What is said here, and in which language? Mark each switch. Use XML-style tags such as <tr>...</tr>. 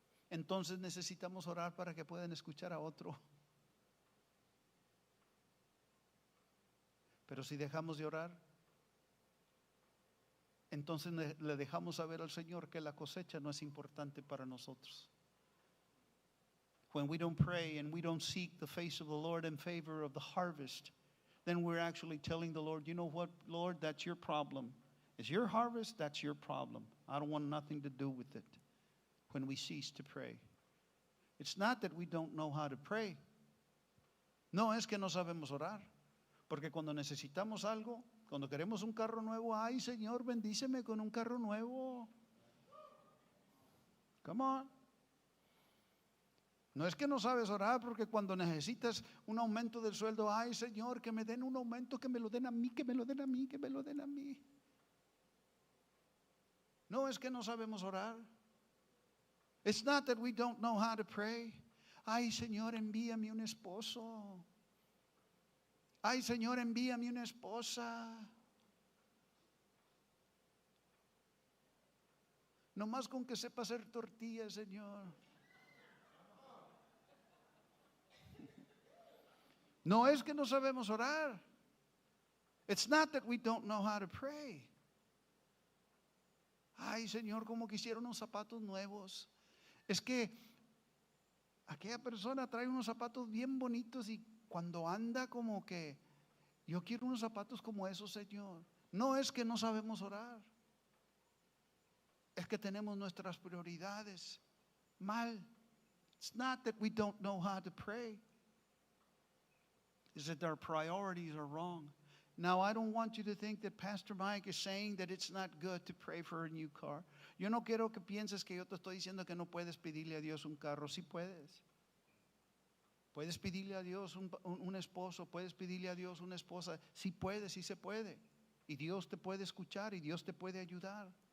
<es>Entonces necesitamos orar para que puedan escuchar a otro. Pero si dejamos de orar, entonces le dejamos saber al Señor que la cosecha no es importante para nosotros.</es> <en>When we don't pray and we don't seek the face of the Lord in favor of the harvest, then we're actually telling the Lord, you know what, Lord, that's your problem. It's your harvest, that's your problem. I don't want nothing to do with it. When we cease to pray, it's not that we don't know how to pray.</en> <es>No es que no sabemos orar, porque cuando necesitamos algo, cuando queremos un carro nuevo, ay Señor, bendíceme con un carro nuevo.</es> <en>Come on.</en> <es>No es que no sabes orar, porque cuando necesitas un aumento del sueldo, ay Señor, que me den un aumento, que me lo den a mí, que me lo den a mí, que me lo den a mí. No es que no sabemos orar.</es> <en>It's not that we don't know how to pray.</en> <es>Ay Señor, envíame un esposo. Ay Señor, envíame una esposa. No más con que sepa hacer tortillas, Señor. No es que no sabemos orar.</es> <en>It's not that we don't know how to pray.</en> <es>Ay, Señor, como quisiera unos zapatos nuevos. Es que aquella persona trae unos zapatos bien bonitos y cuando anda como que yo quiero unos zapatos como esos, Señor. No es que no sabemos orar. Es que tenemos nuestras prioridades mal.</es> <en>It's not that we don't know how to pray. Is that our priorities are wrong. Now, I don't want you to think that Pastor Mike is saying that it's not good to pray for a new car.</en> <es>Yo no quiero que pienses que yo te estoy diciendo que no puedes pedirle a Dios un carro. Sí puedes. Puedes pedirle a Dios un esposo, puedes pedirle a Dios una esposa. Sí puedes, sí se puede. Y Dios te puede escuchar y Dios te puede ayudar.</es>